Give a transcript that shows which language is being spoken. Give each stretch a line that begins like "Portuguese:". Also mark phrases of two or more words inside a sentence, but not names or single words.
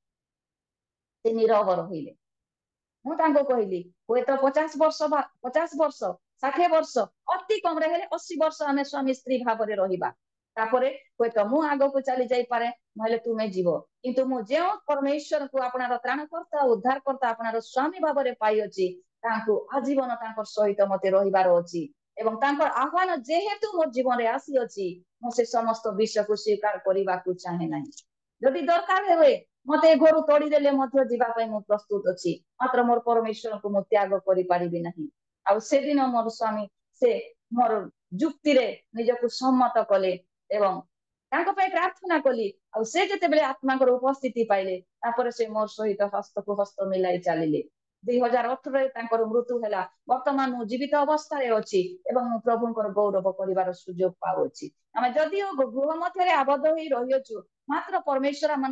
Odia: ସେ ନୀରବ ରହିଲେ ମୁଁ ତାଙ୍କୁ କହିଲି ହୁଏତ 50 ବର୍ଷ 50 ବର୍ଷ 60 ବର୍ଷ ଅତି କମରେ ହେଲେ 80 ବର୍ଷ ଆମେ ସ୍ୱାମୀ ସ୍ତ୍ରୀ ଭାବରେ ରହିବା ତାପରେ ହୁଏତ ମୁଁ ଆଗରୁ ଚାଲିଯାଇପାରେ ନହେଲେ ତୁମେ ଯିବ କିନ୍ତୁ ମୁଁ ଯେ ପରମେଶ୍ୱରଙ୍କୁ ଆପଣାର ତ୍ରାଣକର୍ତ୍ତା ଉଦ୍ଧାରକର୍ତ୍ତା ଆପଣାର ସ୍ୱାମୀ ଭାବରେ ପାଇ ଅଛି ତାଙ୍କୁ ଆଜୀବନ ତାଙ୍କର ସହିତ ମତେ ରହିବାର ଅଛି ଏବଂ ତାଙ୍କର ଆହ୍ୱାନ ଯେହେତୁ ମୋର ଜୀବନରେ ଆସି ଅଛି ମୁଁ ସେ ସମସ୍ତ ବିଷୟକୁ ସ୍ୱୀକାର କରିବାକୁ ଚାହେଁ ନାହିଁ ଯଦି ଦରକାର ହେବ ମତେ ଘର ତୋଡ଼ି ଦେଲେ ମଧ୍ୟ ଯିବା ପାଇଁ ମୁଁ ପ୍ରସ୍ତୁତ ଅଛି ମାତ୍ର ମୋର ପରମେଶ୍ୱରଙ୍କୁ ମୁଁ ତ୍ୟାଗ କରି ପାରିବି ନାହିଁ ଆ ସେ ଦିନ ମୋର ସ୍ୱାମୀ ସେ ମୋର ଯୁକ୍ତିରେ ନିଜକୁ ସମ୍ମତ କଲେ ଏବଂ ତାଙ୍କ ପାଇଁ ପ୍ରାର୍ଥନା କଲି ଆ ସେ ଯେତେବେଳେ ଆତ୍ମାର ଉପସ୍ଥିତି ପାଇଲେ ତାପରେ ସେ ମୋର ସହିତ ହସ୍ତକୁ ହସ୍ତ ମିଳାଇ ଚାଲିଲେ 2018ରେ ତାଙ୍କର ମୃତ୍ୟୁ ହେଲା ବର୍ତ୍ତମାନ ମୁଁ ଜୀବିତ ଅବସ୍ଥାରେ ଅଛି ଏବଂ ମୁଁ ପ୍ରଭୁଙ୍କର ଗୌରବ କରିବାର ସୁଯୋଗ ପାଉଛି ଆମେ ଯଦିଓ ଗୃହ ମଧ୍ୟରେ ଆବଦ୍ଧ ହୋଇ ରହିଅଛୁ ମାତ୍ର ପରମେଶ୍ୱର ଆମମାନ